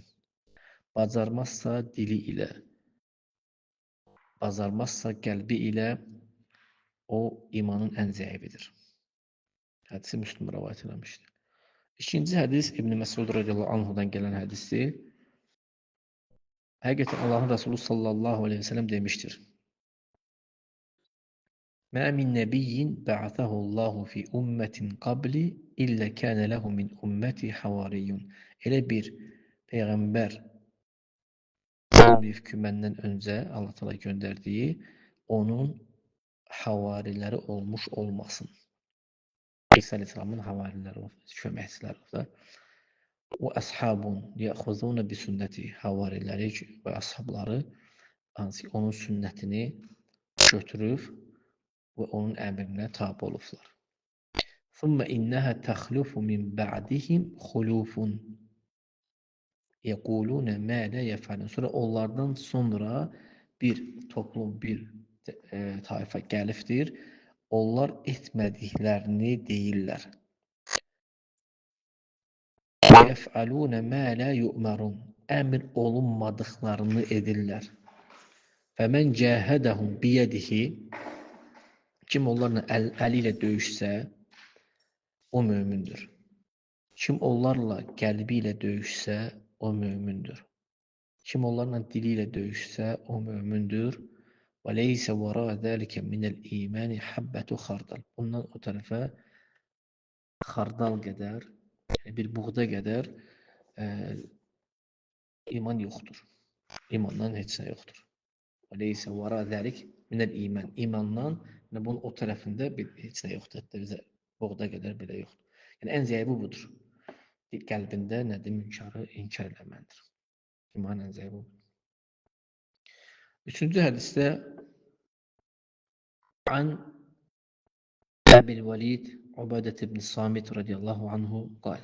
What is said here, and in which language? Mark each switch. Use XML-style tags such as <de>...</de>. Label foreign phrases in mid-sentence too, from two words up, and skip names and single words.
<az>Bacarmazsa dili ilə, bacarmazsa qəlbi ilə o imanın ən zəifidir. Hədisi Müslüm rəvayət eləmişdir. İkinci hədis İbn Məsud</az> <ar>رضي الله عنه</ar> <az>gələn hədisdir. Həqiqətən Allahın Resulü</az> <ar>صلى الله عليه وسلم</ar> <az>demişdir.</az> <ar>مَا مِنْ نَبِيٍّ بَعَثَهُ اللّٰهُ فِي أُمَّةٍ قَبْلِ إِلَّا كَانَ لَهُ مِنْ أُمَّتِ حَوَارِيٌّ.</ar> <az>Elə bir peyğəmbər olmayıb ki, məndən öncə Allah Teala göndərdiyi onun havariləri olmuş olmasın. İsa Aleyhisselamın havariləri, köməkçiləri da. O</az> <ar>أصحاب يأخذون ب سنته,</ar> <az>havariləri və əshabları hansı onun sünnətini götürüb və onun əmrinə tabi olublar.</az> <ar>ثُمَّ إِنَّهَا تَخْلُفُ مِنْ بَعْدِهِمْ خُلُوفٌ يَقُولُونَ مَا لَا يَفْعَلُونَ.</ar> <az>Sonra onlardan sonra bir toplum, bir tayfa gəlibdir. Onlar etmədiklərini deyirlər.</az> <ar>وَيَفْعَلُونَ مَا لَا يُؤْمَرُونَ.</ar> <az>Əmr olunmadıqlarını edirlər.</az> <ar>فَمَنْ جَاهَدَهُمْ بِيَدِهِ.</ar> <az>Kim onlarla əli ilə döyüşsə, o mömündür. Kim onlarla qəlbi ilə döyüşsə, o mömündür. Kim onlarla dili ilə döyüşsə, o mömündür.</az> <ar>وَلَيْسَ وَرَاءَ ذَلِكَ مِنَ الْإِيمَانِ حَبَّةُ خَرْدَلٍ.</ar> <az>Bundan o tərəfə xardal qədər, yəni bir buğda qədər iman yoxdur. İmandan heç nə yoxdur.</az> <ar>وَلَيْسَ وَرَاءَ ذَلِكَ مِنَ الْإِيمَانِ.</ar> <az>İmandan, yəni bunun o tərəfində heç nə yoxdur. Hətta bizə buğda qədər belə yoxdur. Yəni ən zəifi budur. Qəlbində nədir? Münkarı inkar eləməlidir. İmanın ən zəifi budur. Üçüncü hədisdə An Əbil Valid Ubadət ibn Samit</az> <ar>رضي الله عنه قال.</ar>